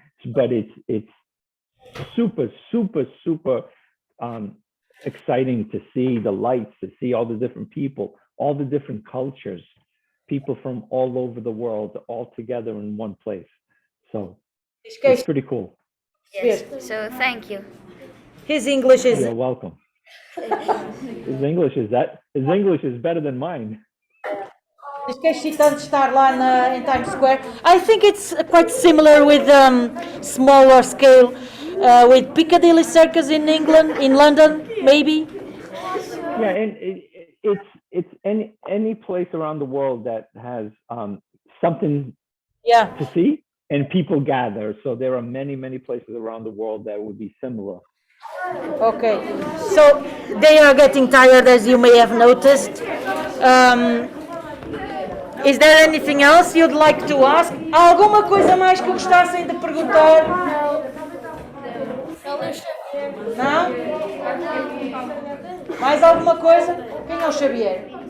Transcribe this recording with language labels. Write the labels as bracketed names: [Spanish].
[English] But it's super, super, super exciting to see the lights, to see all the different people, all the different cultures, people from all over the world all together in one place. So it's pretty cool. Yes. So thank you. His English is... You're welcome. His English is better than mine. [Portuguese] Diz que é excitante estar lá em Times Square. [English] I think it's quite similar with smaller scale with Piccadilly Circus in England, in London, maybe. Yeah, and it's any place around the world that has something to see and people gather. So there are many places around the world that would be similar. Okay, so they are getting tired, as you may have noticed. Is there anything else you'd like to ask? [Portuguese] Há alguma coisa mais que gostassem de perguntar? Não? Mais alguma coisa? Quem é o Xavier?